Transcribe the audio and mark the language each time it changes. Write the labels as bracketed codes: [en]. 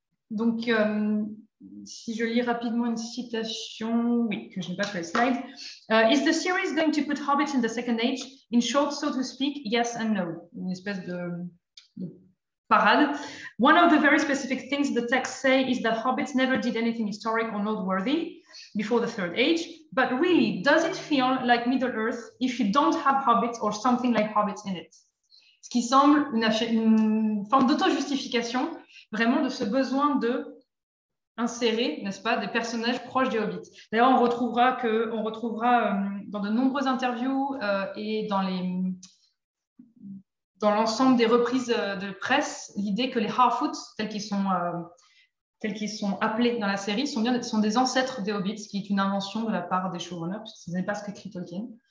[fr] Donc, si je lis rapidement une citation, oui, que je n'ai pas sur les slides. [en] Is the series going to put hobbits in the second age? In short, so to speak, yes and no. [fr] Une espèce de parade. [en] One of the very specific things the texts say is that hobbits never did anything historic or noteworthy before the third age. But really, does it feel like Middle-earth if you don't have hobbits or something like hobbits in it? [fr] Ce qui semble une forme d'auto-justification, vraiment de ce besoin de insérer, n'est-ce pas, des personnages proches des hobbits. D'ailleurs, on retrouvera dans de nombreuses interviews et dans l'ensemble des reprises de presse, l'idée que les Harfoots, tels qu'ils sont appelés dans la série, sont des ancêtres des hobbits, ce qui est une invention de la part des showrunners, puisque ce n'est pas ce qu'écrit Tolkien.